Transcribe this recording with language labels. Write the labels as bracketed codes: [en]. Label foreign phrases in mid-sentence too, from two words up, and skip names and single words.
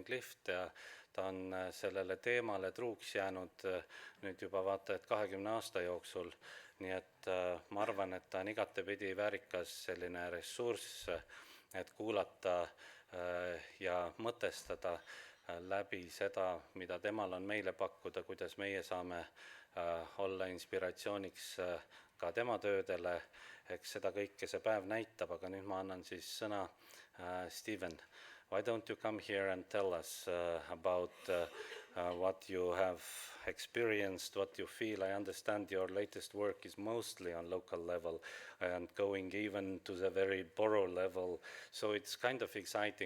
[et] Clift ja ta on sellele teemale truuks jäänud nüüd juba vaata et 20 aasta jooksul, nii et ma arvan, et ta on igatepidi väärikas selline ressurss, et kuulata ja mõtestada läbi seda, mida temal on meile pakkuda, kuidas meie saame olla inspiratsiooniks ka tema töödele, eks seda kõike see päev näitab, aga nüüd ma annan siis sõna Steven. [en] Why don't you come here and tell us about what you have experienced, what you feel? I understand your latest work is mostly on local level and going even to the very borough level. So it's kind of exciting.